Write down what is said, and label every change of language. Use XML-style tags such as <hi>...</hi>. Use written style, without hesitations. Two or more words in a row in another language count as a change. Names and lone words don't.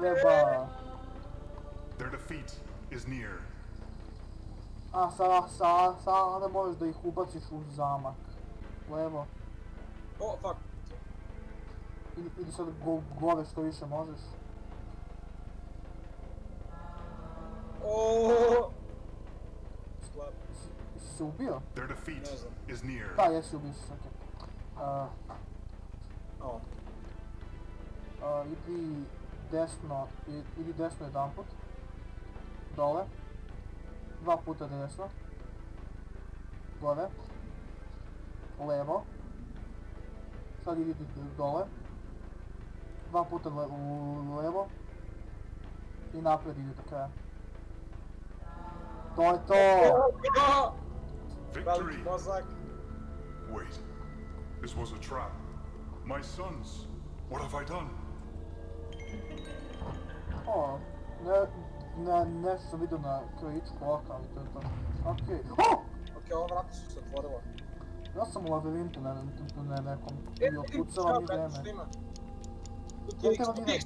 <sr>Treba...</sr> <en>Their defeat is near. A,</en> <sr>sada možeš da ih ubaciš u zamak. Levo. O, fuck. Idi sad gore što više možeš. Oooo. Sklap. Si se ubio?</sr> <en>Their defeat is near.</en> <sr>Da, jesi ubio se, okej. O. Idi desno jedan put. Dole. 2 puta desno. Gore. Levo. Sad idi dole. 2 puta levo. I naprijed idi do kraja. To je to! Veliki Victory. mozak.</sr> <en>Wait. This was a trap. My sons. What have I done?</en> <sr>O, nešto sam vidio na krajičku oka, ali to je to. Okej. O! Okej, ova vrata su se otvorila. Ja sam u labirintu na nekom. I Vidim, otpucava mi šta, brate, vreme. šta ima? Ja te vidim.</sr>